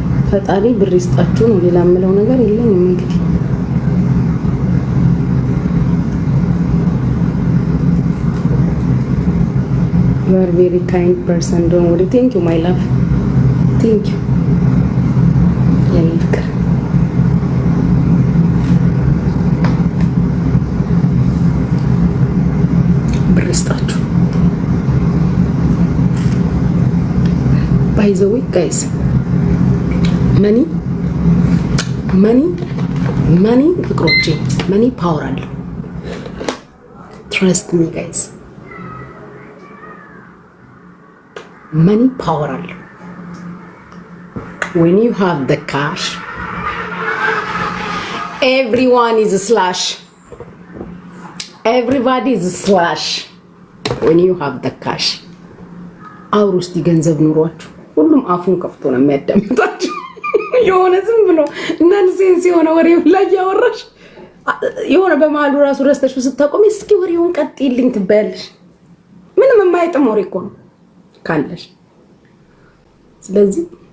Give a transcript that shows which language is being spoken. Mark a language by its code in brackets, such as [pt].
[am] ፈጣሪ ብር ይስጣችሁ ነው። ሌላ የምለው ነገር የለኝም እንግዲህ። [en] You are very kind person. Don't worry. Thank you, my love. Thank you. [am] ፍቅር ብር ይስጣችሁ። [en] By the way, guys, money [am] ፍቅሮቼ፣ [en] money power [am] አለው። [en] Trust me, guys. Money power [am] አለው. [en] When you have the cash, everyone is a slash. Everybody is a slash. When you have the cash, [am] አውሩ እስቲ ገንዘብ ኑሯችሁ። ሁሉም አፉን ከፍቶ ነው የሚያዳምጣችሁ። የሆነ ዝም ብሎ ነንሴንስ የሆነ ወሬው ላይ ያወራሽ የሆነ በመሀሉ ራሱ ረስተሽ ስታቆሚ እስኪ ወሬውን ቀጥይልኝ ትባያለሽ። ምንም የማይጥም ወሬ እኮ ነው ካለሽ። ስለዚህ